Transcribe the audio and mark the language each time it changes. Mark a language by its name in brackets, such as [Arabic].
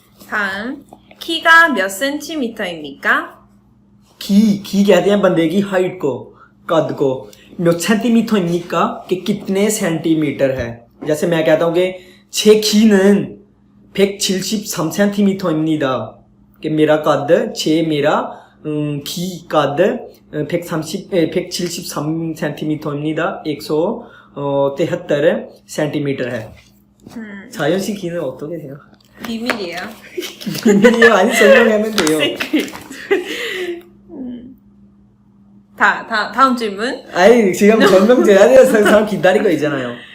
[Korean] 다음 키가 몇 센티미터입니까? [Hindi] की कहते हैं बंदे की हाइट को, कद को। [Korean] 몇 [Hindi] सेंटीमीटर입니까 कि कितने सेंटीमीटर है। जैसे मैं कहता हूँ कि [Korean] 제 키는 173cm입니다 [Hindi] कि मेरा कद मेरा की कद [Korean] 173cm입니다 [Hindi] 173 सेंटीमीटर है। [Korean] 사연 씨 키는 어떻게 돼요? 비밀이에요. 비밀이에요? 아니 설명하면 돼요. 다음 질문. 아니 지금 설명드려야 돼요. 사람 기다리고 있잖아요.